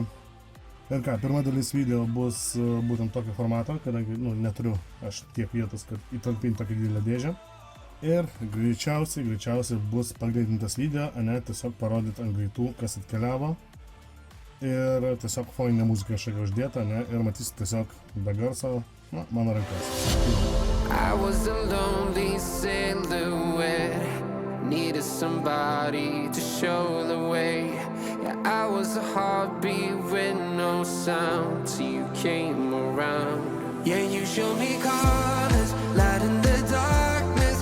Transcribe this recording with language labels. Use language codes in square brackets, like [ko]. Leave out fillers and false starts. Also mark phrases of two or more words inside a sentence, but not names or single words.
[lt] Ir ką, pirma dalis video bus būtent tokio formato, kadangi neturiu aš tiek vietos, kad įtalpinti tokią didelę dėžę. Ir greičiausiai bus pagreitintas video, ne tiesiog parodyti ant greitų, kas atkeliavo. Ir tiesiog foninė muzika šiek uždėta, ne, ir matysit tiesiog be garso, mano rankas. [en] I was a lonely silhouette, needed somebody to show the way. Yeah, I was a heartbeat with no sound till you came around. Yeah, you showed me colors, light in the darkness.